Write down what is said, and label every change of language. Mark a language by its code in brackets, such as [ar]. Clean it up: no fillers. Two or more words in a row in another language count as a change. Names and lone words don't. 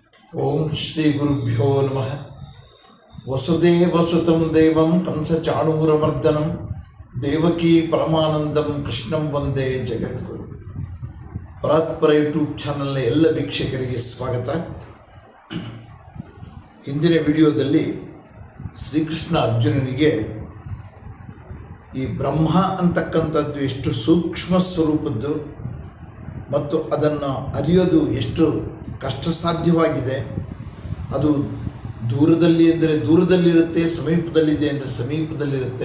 [sa] ಓಂ ಶ್ರೀ ಗುರುಭ್ಯೋ ನಮಃ. ವಸುದೇವಸುತಂ ದೇವಂ ಕಂಸಚಾಣೂರಮರ್ದನಂ ದೇವಕೀ ಪರಮಾನಂದಂ ಕೃಷ್ಣಂ ವಂದೇ ಜಗದ್ಗುರು. [kn] ಪರಾತ್ಪರ ಯೂಟ್ಯೂಬ್ ಚಾನಲ್ನ ಎಲ್ಲ ವೀಕ್ಷಕರಿಗೆ ಸ್ವಾಗತ. ಹಿಂದಿನ ವಿಡಿಯೋದಲ್ಲಿ ಶ್ರೀಕೃಷ್ಣ ಅರ್ಜುನನಿಗೆ ಈ ಬ್ರಹ್ಮ ಅಂತಕ್ಕಂಥದ್ದು ಎಷ್ಟು ಸೂಕ್ಷ್ಮ ಸ್ವರೂಪದ್ದು ಮತ್ತು ಅದನ್ನು ಅರಿಯೋದು ಎಷ್ಟು ಕಷ್ಟ ಸಾಧ್ಯವಾಗಿದೆ, ಅದು ದೂರದಲ್ಲಿ ಅಂದರೆ ದೂರದಲ್ಲಿರುತ್ತೆ, ಸಮೀಪದಲ್ಲಿದೆ ಅಂದರೆ ಸಮೀಪದಲ್ಲಿರುತ್ತೆ.